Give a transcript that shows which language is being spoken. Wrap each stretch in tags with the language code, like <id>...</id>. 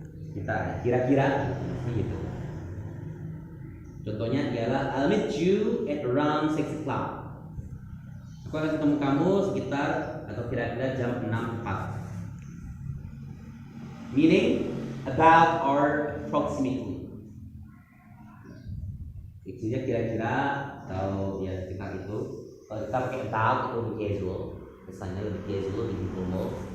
<id>Sekitar, kira-kira gitu. Contohnya ialah</id> <en>I'll meet you at around 6 o'clock.</en> <id>Aku akan ketemu kamu sekitar atau kira-kira jam 6 pagi.</id> <en>Meaning about or approximately.</en> <id>Isinya kira-kira atau ya sekitar itu. Kalau kita pakai about itu lebih casual, kesannya lebih casual, lebih formal.</id>